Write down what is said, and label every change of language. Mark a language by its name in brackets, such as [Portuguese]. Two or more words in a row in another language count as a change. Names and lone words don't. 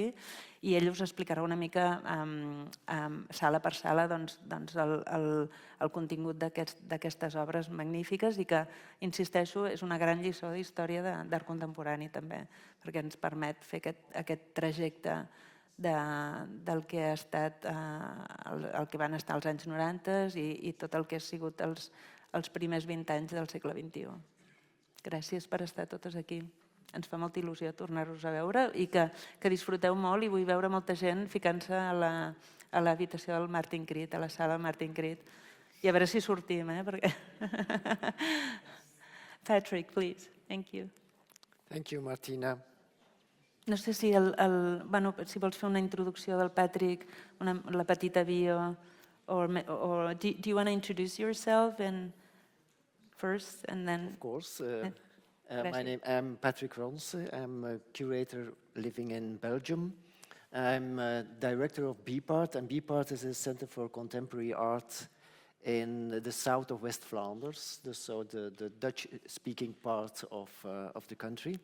[Catalan] I ell us explicarà una mica, sala per sala, el contingut d'aquestes obres magnífiques i que, insisteixo, és una gran lliçó d'història d'art contemporani també, perquè ens permet fer aquest trajecte del que ha estat el que van estar als anys 90 i tot el que ha sigut els primers 20 anys del segle XXI. Gràcies per estar totes aquí. Ens fa molta il·lusió tornar-vos a veure i que disfruteu molt, i vull veure molta gent ficant-se a l'habitació del Martin Creed, a la sala Martin Creed. I a veure si sortim, perquè... [English] Patrick, please. Thank you. Thank you, Martina. [Catalan] No sé si si vols fer una introducció del Patrick, la petita bio, [English] or do you want to introduce yourself first and then... Of course. I'm Patrick Ronse. I'm a curator living in Belgium. I'm director of BPART, and BPART is a center for contemporary art in the south of West Flanders, so the Dutch-speaking part of the country.